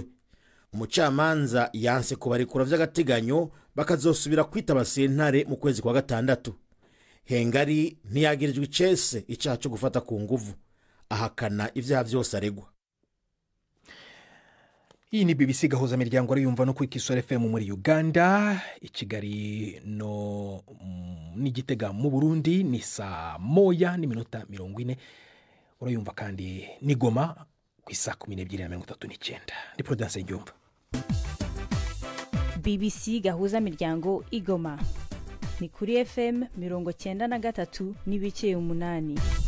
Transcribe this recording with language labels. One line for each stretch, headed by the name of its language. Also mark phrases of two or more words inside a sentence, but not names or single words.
Rundi: Umucamanza yanse kubarekura vy'agateganyo bakazosubira kwitaba sentare mu kwezi kwa gatandatu. Hengari ntiyagirijwe icese icyaha cyo gufata ku nguvu, ahakana ivyaha vyose aregwa. Iyi ni BBC gahuza miryango ariyumva no kwikisora FM muri Uganda, i Kigali no n'Igitega mu Burundi ni saa 1:40. Urayumva kandi ni Goma ku saa 12:39. Ni Prudence Njumva. BBC gahuza miryango igoma ni kuri FM 93 n'ibice 8.